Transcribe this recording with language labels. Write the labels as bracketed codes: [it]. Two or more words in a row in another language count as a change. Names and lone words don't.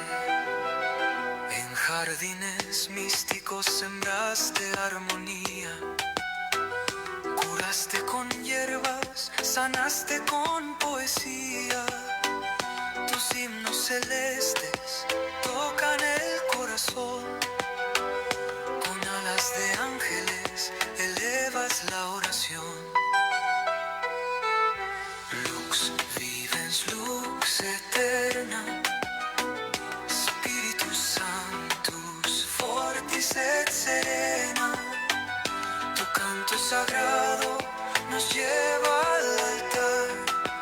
[es] En jardines místicos sembraste armonía, curaste con hierbas, sanaste con poesía. Tus himnos celestes tocan el corazón, con alas de ángeles elevas la oración. [la] Lux eterna, Spiritus Sanctus, fortis et serena, [es] tu canto sagrado nos lleva al altar.